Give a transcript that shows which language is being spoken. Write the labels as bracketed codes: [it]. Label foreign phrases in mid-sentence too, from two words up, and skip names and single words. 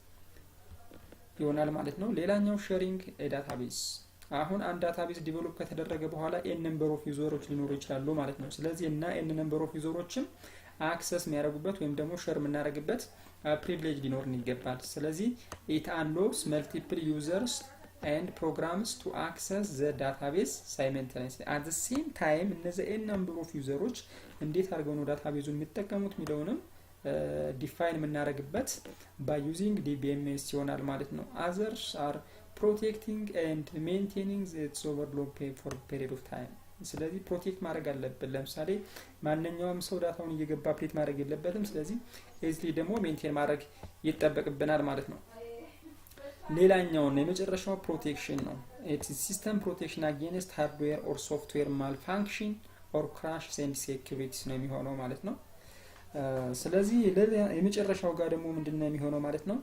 [am] ይሆናል ማለት ነው። ሌላኛው [en] sharing database [am] አሁን አንድ ዳታቤዝ ዲቨሎፕ ከተደረገ በኋላ [en] n number of users [am] ሊኖሩ ይችላሉ ማለት ነው። ስለዚህ እና [en] n number of users [am] አክሰስ የሚያደርጉበት ወይም ደግሞ ሼር የምናደርግበት ፕሪቪሌጅ ሊኖርን ይገባል። ስለዚህ [en] it allows multiple users and programs to access the database simultaneously at the same time [am] እነዚህ [en] n number of users [am] እንዴት አድርገው ነው ዳታቤዙን የሚጠቀሙት የሚለውንም ዲፋይን የምናደርግበት [en] by using DBMS [am] ይሆናል ማለት ነው። [en] others are protecting and maintaining its overload for period of time። [am] ስለዚህ ፕሮቴክት ማድረግ አለብን። ለምሳሌ ማንኛውም ሰው ዳታውን እየገባ አፕዴት ማድረግ የለበትም። ስለዚህ እዚህ ደግሞ ሜንቴን ማድረግ ይጠበቅብናል ማለት ነው። ሌላኛው ነው የመጨረሻው ፕሮቴክሽን ነው። [en] it is system protection against hardware or software malfunction or crash and security [am] ነው የሚሆነው ማለት ነው። ስለዚህ የመጨረሻው ጋር ደግሞ ምንድነው የሚሆነው ማለት ነው?